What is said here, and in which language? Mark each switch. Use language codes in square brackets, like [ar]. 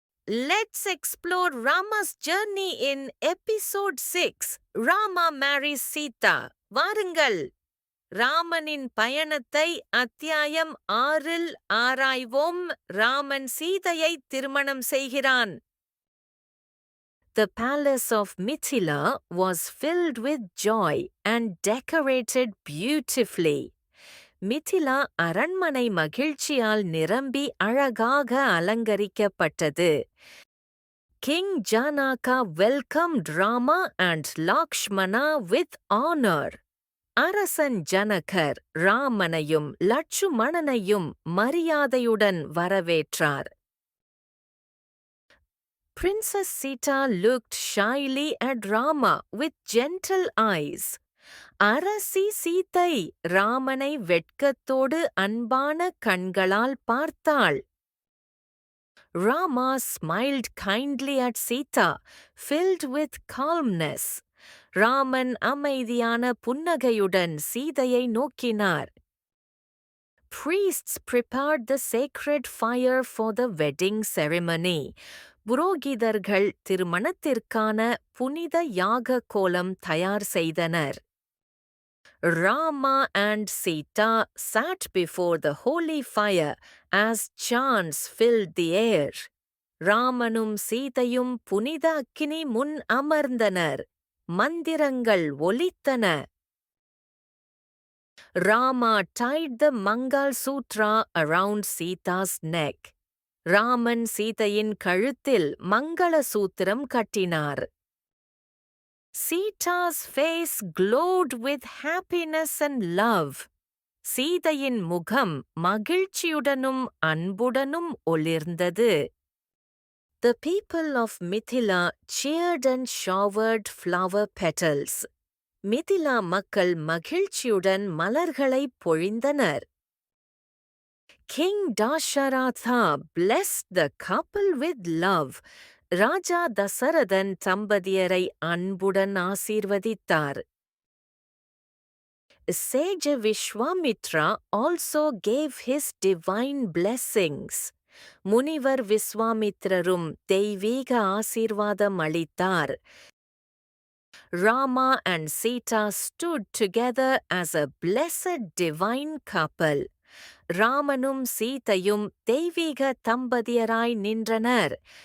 [en] Let's explore Rama's journey in episode 6. Rama marries Sita. [ta] வாருங்கள், ராமனின் பயணத்தை அத்தியாயம் 6இல் ஆராய்வோம். ராமன் சீதையை திருமணம் செய்கிறான். [en] The palace of Mithila was filled with joy and decorated beautifully. [ta] Mithila அரண்மனை மகிழ்ச்சியால் நிரம்பி அழகாக அலங்கரிக்கப்பட்டது. [en] King Janaka welcomed Rama and Lakshmana with honor. [ta] அரசன் ஜனகர் ராமனையும் லட்சுமணனையும் மரியாதையுடன் வரவேற்றார். [en] Princess Sita looked shyly at Rama with gentle eyes. [ta] அரசி சீதை ராமனை வெட்கத்தோடு அன்பான கண்களால் பார்த்தாள். [en] Rama smiled kindly at Sita, filled with calmness. [ta] Raman அமைதியான புன்னகையுடன் சீதையை நோக்கினார். [en] Priests prepared the sacred fire for the wedding ceremony. [ta] புரோகிதர்கள் திருமணத்திற்கான புனித யாக கோலம் தயார் செய்தனர். [en] Rama and Sita sat before the holy fire as chants filled the air. [ta] ராமனும் சீதையும் புனித அக்கினி முன் அமர்ந்தனர். மந்திரங்கள் ஒலித்தன. [en] Rama tied the Mangal Sutra around Sita's neck. [ta] Raman சீதையின் கழுத்தில் மங்கள சூத்திரம் கட்டினார். [en] Sita's face glowed with happiness and love. [ta] சீதையின் முகம் மகிழ்ச்சியுடனும் அன்புடனும் ஒளிர்ந்தது. [en] The people of Mithila cheered and showered flower petals. [ta] Mithila மக்கள் மகிழ்ச்சியுடன் மலர்களை பொழிந்தனர். [en] King Dasharatha blessed the couple with love. [ta] ராஜா தசரதன் தம்பதியரை அன்புடன் ஆசீர்வதித்தார். [en] Sage Vishwamitra also gave his divine blessings. [ta] முனிவர் விஸ்வாமித்ரரும் தெய்வீக ஆசீர்வாதம் அளித்தார். [en] Rama and Sita stood together as a blessed divine couple. [ta] ராமனும் சீதையும் தெய்வீக தம்பதியராய் நின்றனர்.